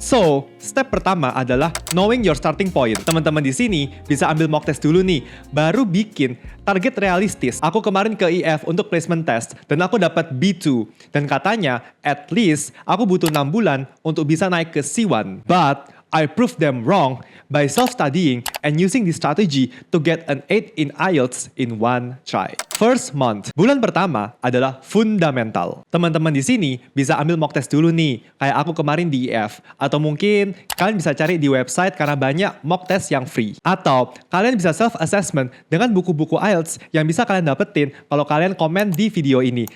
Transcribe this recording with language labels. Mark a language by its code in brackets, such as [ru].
[id] So, step pertama adalah [en] knowing your starting point. [id] Teman-teman di sini bisa ambil mock test dulu nih, baru bikin target realistis. Aku kemarin ke IF untuk placement test dan aku dapat B2 dan katanya at least aku butuh 6 bulan untuk bisa naik ke C1. [en] But I proved them wrong by self-studying and using this strategy to get an 8 in IELTS in one try. First month, [id] bulan pertama adalah fundamental. Teman-teman di sini bisa ambil mock test dulu nih, kayak aku kemarin di IF. Atau mungkin kalian bisa cari di website karena banyak mock test yang free. Atau kalian bisa self-assessment dengan buku-buku IELTS yang bisa kalian dapetin kalau kalian komen di video ini.